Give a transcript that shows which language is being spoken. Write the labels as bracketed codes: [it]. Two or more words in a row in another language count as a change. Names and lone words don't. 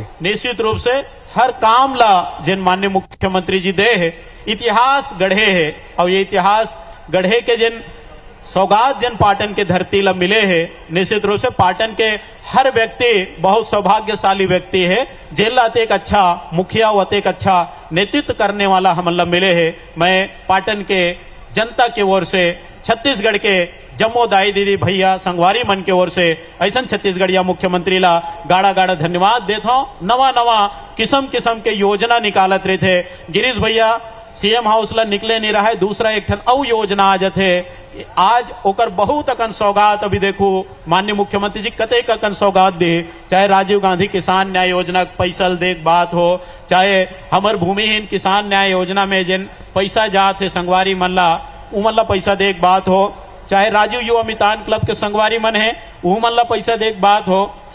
[hne] निश्चित रूप से हर काम ला जिन माननीय मुख्यमंत्री जी दे है इतिहास गढ़े है, और ये इतिहास गढ़े के जिन सौगात जिन पाटन के धरती ला मिले है, निश्चित रूप से पाटन के हर व्यक्ति बहुत सौभाग्यशाली व्यक्ति है, जेल लाते एक अच्छा मुखिया व एक अच्छा नेतृत्व करने वाला हम ला मिले है। मैं पाटन के जनता की ओर से छत्तीसगढ़ के जम्मो दाई दीदी भैया संगवारी मन के ओर से ऐसा छत्तीसगढ़िया मुख्यमंत्री ला गाड़ा गाड़ा धन्यवाद देता हूँ। नवा नवा किस्म किस्म के योजना निकालत रहे थे। गिरीश भैया सीएम हाउस ला निकले नहीं रहा है, दूसरा एक ठन औ योजना आ जाते आज ओकर बहुत अकन सौगात अभी देखो माननीय मुख्यमंत्री जी कते अकन सौगात दे, चाहे राजीव गांधी किसान न्याय योजना पैसा देख बात हो, चाहे हमर भूमिहीन किसान न्याय योजना में जिन पैसा जाते संगवारी मन ला पैसा देख बात हो, चाहे राजीव युवा मितान क्लब के संगवारी मन है वो मन ला पैसा देख बात हो।